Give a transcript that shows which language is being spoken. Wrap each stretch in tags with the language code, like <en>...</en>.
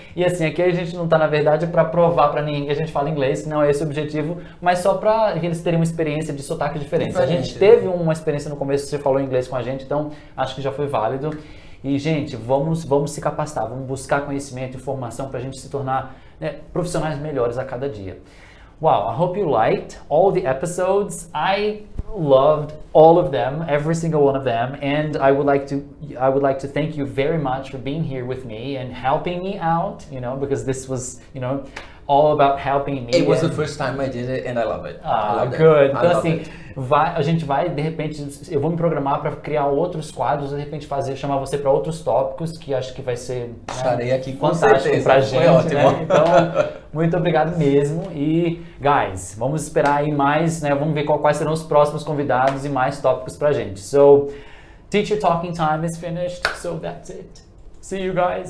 <pt>E assim, aqui a gente não está, na verdade, para provar para ninguém que a gente fala inglês, que não é esse o objetivo, mas só para que eles terem uma experiência de sotaque diferente. A gente teve uma experiência no começo, você falou inglês com a gente, então acho que já foi válido. E, gente, vamos se capacitar, vamos buscar conhecimento, informação para a gente se tornar profissionais melhores a cada dia.</pt> <en>Wow, I hope you liked all the episodes. I loved all of them, every single one of them, and I would like to thank you very much for being here with me and helping me out, because this was, all about helping me. It was the first time I did it and I love it. Good.</en> <pt>Então assim, a gente vai, de repente, eu vou me programar para criar outros quadros, de repente chamar você para outros tópicos, que acho que vai ser estarei aqui com fantástico pra gente. Foi ótimo. Né? Então, muito obrigado mesmo. E, guys, vamos esperar aí mais, vamos ver quais serão os próximos convidados e mais tópicos pra gente.</pt> <en>So, teacher talking time is finished, so that's it. See you guys.</en>